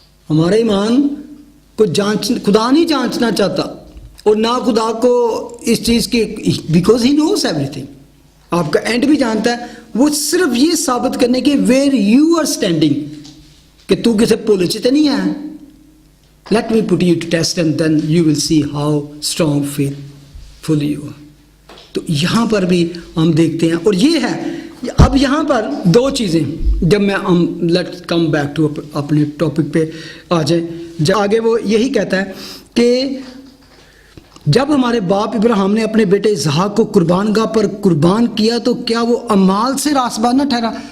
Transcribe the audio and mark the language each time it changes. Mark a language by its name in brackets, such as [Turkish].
[Urdu] ہمارے ایمان کو خدا نہیں جانچنا چاہتا, اور نہ خدا کو اس چیز کی, [English] because He knows everything. [Urdu] آپ کا اینڈ بھی جانتا ہے, وہ صرف یہ ثابت کرنے کے [English] where you are standing, [Urdu] کہ تو کسے پولچ تے نہیں ہے. [English] Let me put you to test and then you will see how strong faithful you are. [Urdu] تو یہاں پر بھی ہم دیکھتے ہیں, اور یہ ہے اب یہاں پر دو چیزیں, جب میں [English] let's come back to [Urdu] اپنے ٹاپک پہ آ جائیں. آگے وہ یہی کہتا ہے کہ جب ہمارے باپ ابراہیم نے اپنے بیٹے اسحاق کو قربان گاہ پر قربان کیا تو کیا وہ اعمال سے راستہ نہ ٹھہرا.